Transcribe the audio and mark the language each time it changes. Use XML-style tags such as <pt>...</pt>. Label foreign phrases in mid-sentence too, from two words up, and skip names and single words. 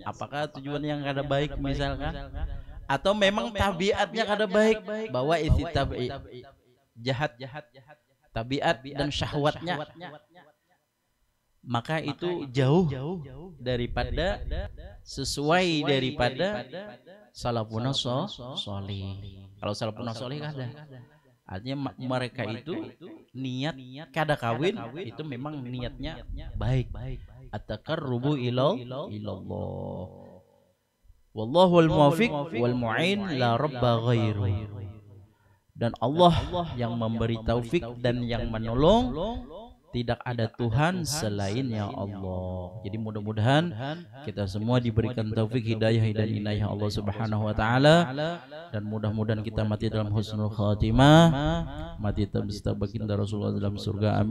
<id>Apakah tujuan yang kada baik misalkan, atau memang tabiatnya kada baik, bahwa isi tabi jahat, tabiat dan syahwatnya, maka itu jauh daripada sesuai daripada</id> <ar>سلف صالح.</ar> <id>Kalau</id> <ar>سلف صالح</ar> <id>kada, Artinya mereka itu niat kada kawin itu memang niatnya baik.</id> <ar>التقرب إلى الله. والله الموفق والمعين لا رب غيره.</ar> <id>Dan Allah yang memberi taufik dan yang menolong, tidak ada Tuhan selainnya Allah. Jadi mudah-mudahan kita semua diberikan taufik, hidayah dan inayah Allah</id> <ar>سبحانه وتعالى,</ar> <id>dan mudah-mudahan kita mati dalam</id> <ar>حسن الخاتمة,</ar> <id>mati bersama baginda Rasulullah dalam surga.</id>